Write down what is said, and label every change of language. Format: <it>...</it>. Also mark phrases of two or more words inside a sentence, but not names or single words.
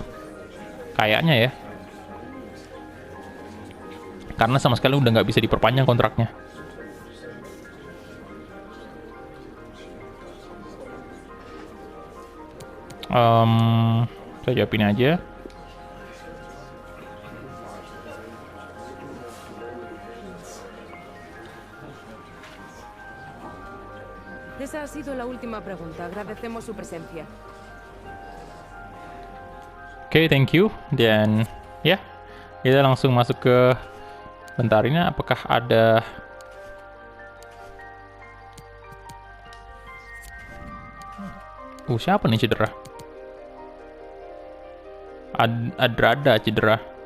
<id>Kayaknya ya. Karena sama sekali udah nggak bisa diperpanjang kontraknya. Saya jawabin aja.</id> <es>Esa ha sido la última pregunta. Agradecemos su presencia.</es> <en>Oke, thank you.</en> <id>Dan ya, kita langsung masuk ke bentar ini. Apakah ada siapa nih cedera? Adrada cedera.</id>